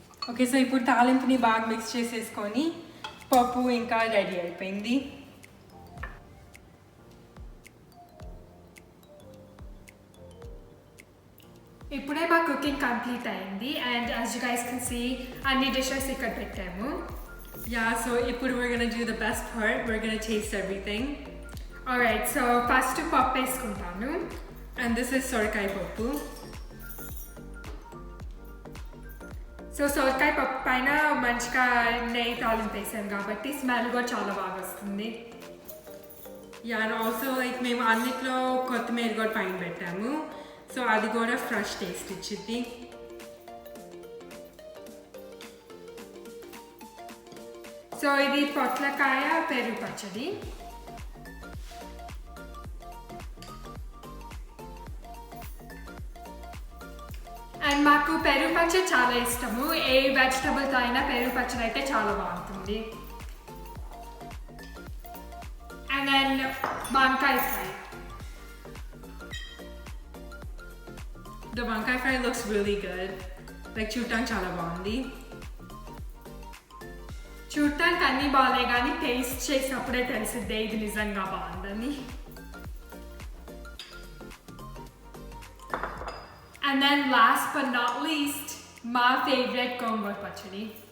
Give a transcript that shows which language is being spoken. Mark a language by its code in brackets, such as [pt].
[te] Okay, so ఇప్పుడు తాలింపుని బాగా mix చేసేసుకొని పప్పు ఇంకా రెడీ అయిపోయింది. ఇప్పుడే మా కుకింగ్ కంప్లీట్ అయింది. [en] And as you guys can see అన్ని dishes ఇక్కడ పెట్టాము. Yeah, so ఇప్పుడు we're gonna do the best part. We're gonna taste everything. [te] Alright, so first పప్పు వేసుకుంటాను. [en] And this is సొరకాయ పప్పు. [te] సో సొరకాయ పప్పు పైన మంచిగా నెయ్యి తాలింపు వేసాం కాబట్టి స్మెల్ కూడా చాలా బాగా వస్తుంది. Yeah, and also like మేము అన్నిట్లో కొత్తిమీర కూడా పైన పెట్టాము, సో అది కూడా ఫ్రెష్ టేస్ట్ ఇచ్చిద్ది. సో ఇది పొట్లకాయ పెరుగు పచ్చడి. అండ్ మాకు పెరుగు పచ్చడి చాలా ఇష్టము. ఏ వెజిటబుల్తో అయినా పెరుగు పచ్చడి అయితే చాలా బాగుంటుంది. అండ్ దెన్ వంకాయ ఫ్రై. [en] The vankaya fry looks really good. [te] Like చూడటానికి చాలా బాగుంది. చూడటానికి అన్నీ బాగాలే కానీ టేస్ట్ చేసినప్పుడే తెలిసిద్దే ఇది నిజంగా బాగుందని. [en] And then last but not least, my favorite gongura pachadi.